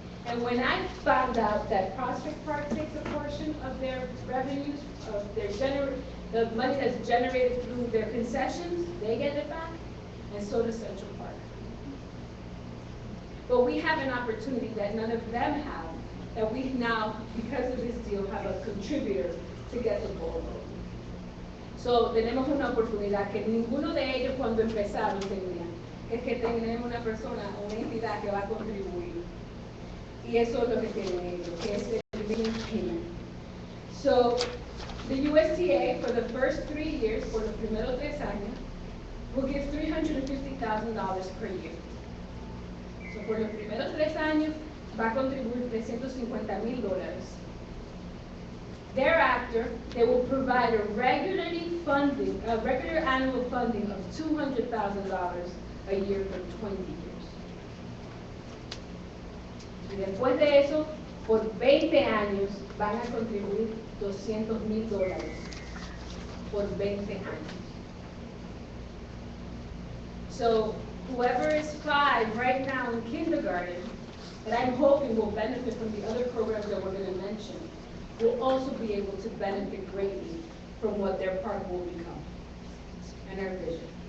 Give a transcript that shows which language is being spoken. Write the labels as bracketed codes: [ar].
[en] And when I found out that Prospect Park takes a portion of their revenues, of their the money that's generated through their concessions, they get it back, and so does Central Park. But we have an opportunity that none of them have, that we now, because of this deal, have a contributor to get the ball rolling. [es] So tenemos una oportunidad que ninguno de ellos cuando empezaron tenían, es que tenemos una persona, una entidad que va a contribuir. Y eso es lo que tienen ellos, que es el [en] living payment. So the USTA for the first 3 years, [es] por los primeros 3 años, [en] will give $350,000 per year. [es] So por los primeros 3 años va a contribuir $350,000. [en] Thereafter, they will provide a regular annual funding of $200,000 a year for 20 years. [es] Y después de eso, por 20 años van a contribuir $200,000 por 20 años. [en] So whoever is 5 right now in kindergarten, that I'm hoping will benefit from the other programs that we're going to mention, will also be able to benefit greatly from what their park will become and our vision.